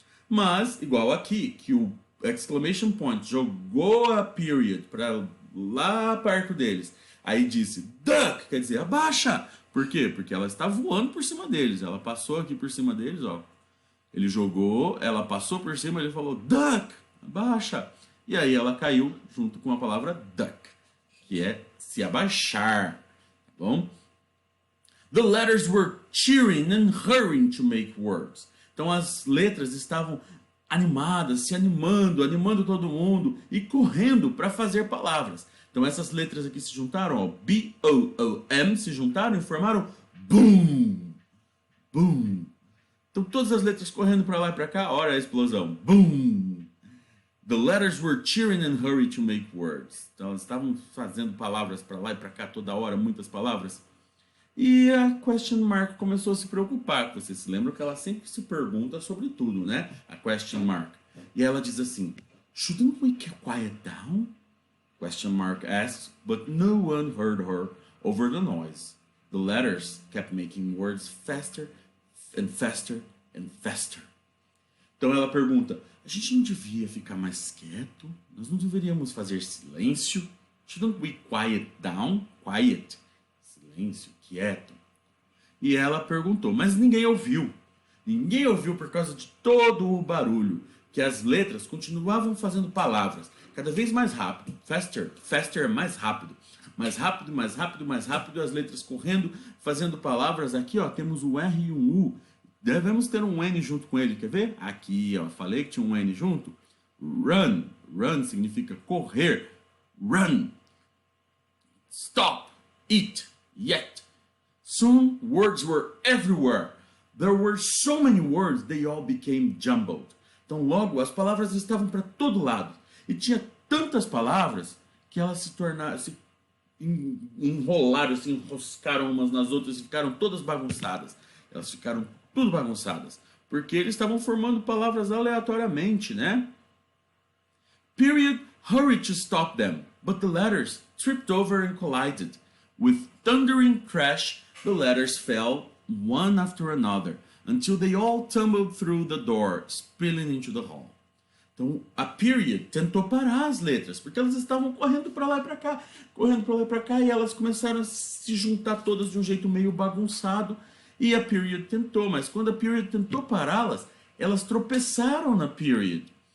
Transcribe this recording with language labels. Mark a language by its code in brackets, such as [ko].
[pt] Mas, igual aqui, que o exclamation point jogou a period para lá perto deles, aí disse duck, quer dizer abaixa. Por quê? Porque ela está voando por cima deles, ela passou aqui por cima deles, ó. Ele jogou, ela passou por cima, ele falou duck, abaixa. E aí ela caiu junto com a palavra duck, que é se abaixar, tá bom? [en] The letters were cheering and hurrying to make words. [pt] Então as letras estavam animadas, se animando todo mundo e correndo para fazer palavras. Então essas letras aqui se juntaram, ó, B-O-O-M, se juntaram e formaram boom, boom. Então todas as letras correndo para lá e para cá, olha a explosão, boom. [en] The letters were cheering and hurry to make words. [pt] Então elas estavam fazendo palavras para lá e para cá toda hora, muitas palavras. E a question mark começou a se preocupar. Você se lembra que ela sempre se pergunta sobre tudo, né? A question mark. E ela diz assim, [en] shouldn't we quiet down? Question mark asked, but no one heard her over the noise. The letters kept making words faster and faster and faster. [pt] Então ela pergunta, a gente não devia ficar mais quieto? Nós não deveríamos fazer silêncio? [en] Shouldn't we quiet down? Quiet. [pt] Silêncio, quieto. E ela perguntou, mas ninguém ouviu. Ninguém ouviu por causa de todo o barulho, que as letras continuavam fazendo palavras, cada vez mais rápido. [en] Faster, faster, [pt] mais rápido. Mais rápido, mais rápido, mais rápido, as letras correndo, fazendo palavras. Aqui, ó, temos o R e um U. Devemos ter um N junto com ele, quer ver? Aqui, ó, falei que tinha um N junto. Run. Run significa correr. Run. Stop. Eat. Yet. [en] Soon, words were everywhere. There were so many words, they all became jumbled. [pt] Então, logo, as palavras estavam para todo lado. E tinha tantas palavras que elas se tornaram, se enrolaram, se enroscaram umas nas outras e ficaram todas bagunçadas. Elas ficaram tudo bagunçadas. Porque eles estavam formando palavras aleatoriamente, né? [en] Period hurried to stop them, but the letters tripped over and collided. With thundering crash, the letters fell one after another, until they all tumbled through the door, spilling into the hall. [pt] Então, a period tentou parar as letras, porque elas estavam correndo para lá e para cá, correndo para lá e para cá, e elas começaram a se juntar todas de um jeito meio bagunçado, e a period tentou, mas quando a period tentou pará-las, elas tropeçaram na period.